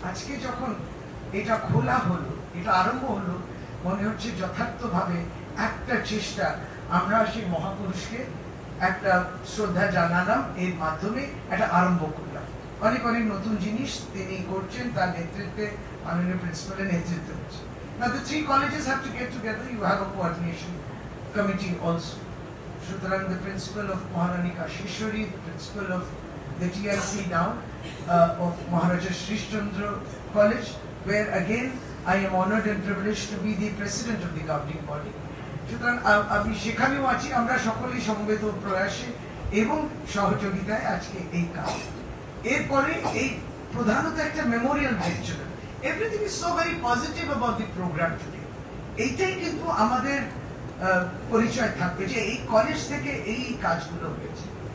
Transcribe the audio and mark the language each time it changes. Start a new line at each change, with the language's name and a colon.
Bangla: আজকে যখন এটা খোলা হলো, এটা আরম্ভ হলো, মনে হচ্ছে যথার্থভাবে একটা চেষ্টা, আমরা সেই মহাপুরুষকে একটা শ্রদ্ধা জানালাম, এর মাধ্যমে একটা আরম্ভ করলাম। অনেক অনেক নতুন জিনিস তিনি করছেন, তার নেতৃত্বে মাননীয় প্রিন্সিপালের নেতৃত্বে হচ্ছে।
English: Now the three colleges have to get together. You have a coordination committee also. Sutarang, the principal of Maharani Kashishwari, the principal of the TRC now of Maharaja Srishchandra College, where again I am honoured and privileged to be the president of the governing body.
Bangla: সুতরাং আমি সেখানেও আছি, আমরা সকলেই সমবেত প্রয়াসে এবং সহযোগিতায় আজকে এই কাজ। এরপরে এই প্রধানত একটা Memorial lecture.
English: Everything is so very positive about the program today.
Bangla: এইটাই কিন্তু আমাদের পরিচয় থাকবে যে এই কলেজ থেকে এই কাজগুলো হয়েছে।